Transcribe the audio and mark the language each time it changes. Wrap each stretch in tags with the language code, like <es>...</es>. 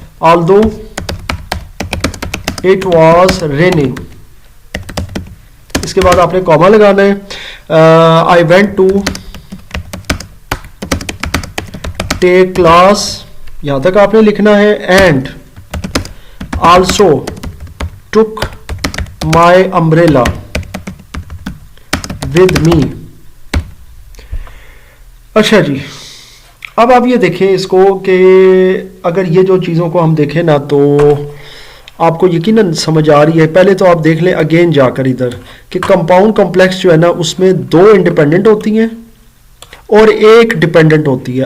<en>although it was raining,</en> <ur>اس کے بعد آپ نے کاما لگانا ہے.</ur> <en>I went to take class,</en> <ur>یہاں تک آپ نے لکھنا ہے.</ur> <en>and also took my umbrella with me.</en> <ur>اچھا جی, اب آپ یہ دیکھیں اس کو کہ اگر یہ جو چیزوں کو ہم دیکھیں نا تو آپ کو یقیناً سمجھ آ رہی ہے. پہلے تو آپ دیکھ لیں اگین جا کر ادھر کہ کمپاؤنڈ کمپلیکس جو ہے نا اس میں 2 انڈیپینڈنٹ ہوتی ہیں اور ایک ڈیپینڈنٹ ہوتی ہے.</ur>